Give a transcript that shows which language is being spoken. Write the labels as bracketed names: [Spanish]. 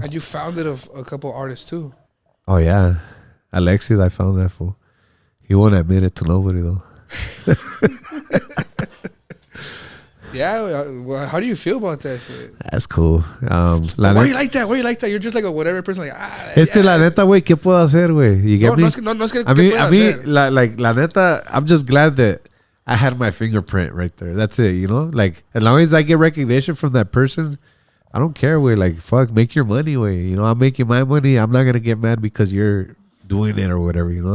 [English] And you founded a couple artists too. Oh yeah, Alexis, I found that fool. He won't admit it to nobody though. Yeah, well, how do you feel about that shit? That's cool. Why do you like that? Why do you like that? You're just like a whatever person. Like, [Spanish] es que la neta, güey, ¿qué puedo hacer, güey? [English] You get me? [Spanish] No es que a mí, la neta, [English] I'm just glad that I had my fingerprint right there. That's it, you know? Like, as long as I get recognition from that person, I don't care, güey. Like, fuck, make your money, güey. You know, I'm making my money. I'm not going to get mad because you're doing it or whatever, you know?